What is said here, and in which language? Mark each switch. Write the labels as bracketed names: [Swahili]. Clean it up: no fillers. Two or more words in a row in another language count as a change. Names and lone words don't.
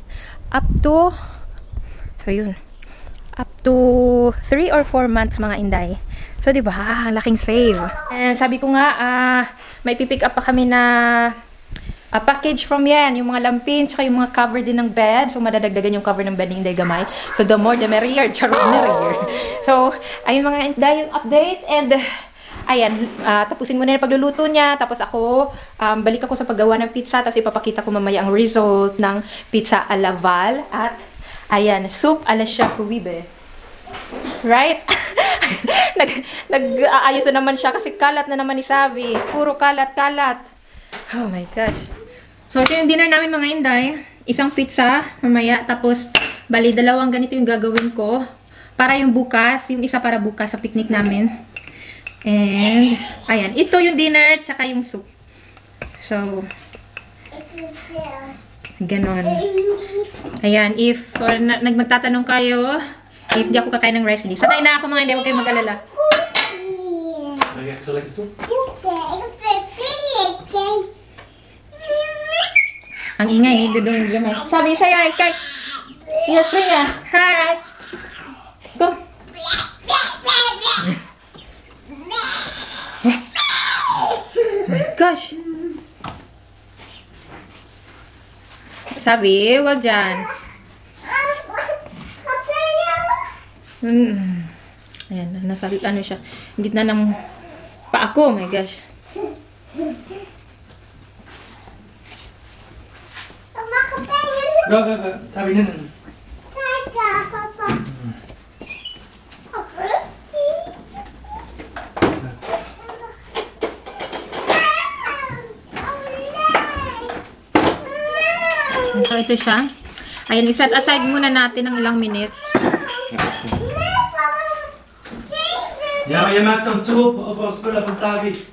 [Filipino] Up to, so yun. [English] Up to 3 or 4 months, [Filipino] mga Inday. So, diba, laking save. And sabi ko nga, may pipick up pa kami na package from yan. Yung mga lampin, tsaka yung mga cover din ng bed. So, madadagdagan yung cover ng bed ni Inday Gamay. [English] So, the more, the merrier. [Filipino] Charot, merrier. So, ayun mga Inday, yung update. And, ayan, tapusin mo na yung pagluluto niya. Tapos ako, balik ako sa paggawa ng pizza. Tapos ipapakita ko mamaya ang result ng pizza a la Val. At, ayan, [English] soup a la Chef Wibe. Right? [Filipino] Nag-aayos na naman siya kasi kalat na naman ni Savi. Puro kalat. [English] Oh my gosh. [Filipino] So, ito yung dinner namin, mga Inday. Isang pizza, mamaya. Tapos, bali, 2 ganito yung gagawin ko. Para yung bukas. Yung isa para bukas sa picnic namin. And, ayan. Ito yung dinner, tsaka yung soup. So, ganon. Ayan. If magtatanong kayo, if di ako kakain ng rice, hindi. Sanay na ako, mga Inday. Huwag kayong mag-alala. [Dutch] Zo lekker soep. [Filipino] Ang ingay ni Dudong Gamay. Sabi sa'yo, kay yes, bring ya. Hi. [English] Go. My gosh. [Filipino] Sabi, wag dyan. Ayan, nasa ano siya. Gitna ng paa ko, [English] my gosh. Go. [Filipino] Sabi na. So, ito siya. Ayan, iset aside muna natin ng ilang minutes. [Dutch] Ja, maar je maakt zo'n troep over spullen van Savi.